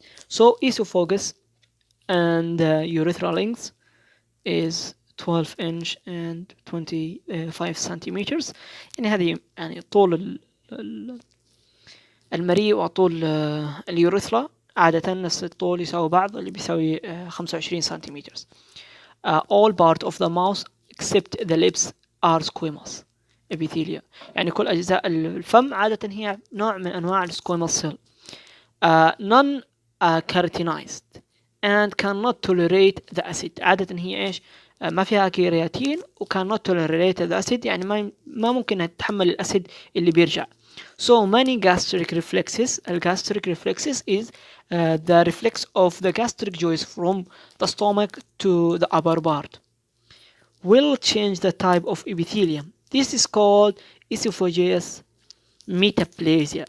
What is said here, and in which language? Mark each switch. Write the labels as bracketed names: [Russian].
[English] So esophagus and urethral length is 12 inch and 25 centimeters، [Arabic] يعني هذه يعني طول المريء وطول اليوريثرا عادة نفس الطول يساوي بعض، اللي بيساوي 25 سنتيمتر. [English] All part of the mouth except the lips are squamous epithelial، [Arabic] يعني كل أجزاء الفم عادة هي نوع من أنواع السكويموس سيل. [English] non keratinized and cannot tolerate the acid، [Arabic] عادة هي إيش؟ ما فيها كرياتين و [English] cannot tolerate the acid، [Arabic] يعني ما ممكن تتحمل الأسيد اللي بيرجع. [English] So many gastric reflexes. Gastric reflexes is the reflex of the gastric juice from the stomach to the upper part will change the type of epithelium. This is called esophageal metaplasia.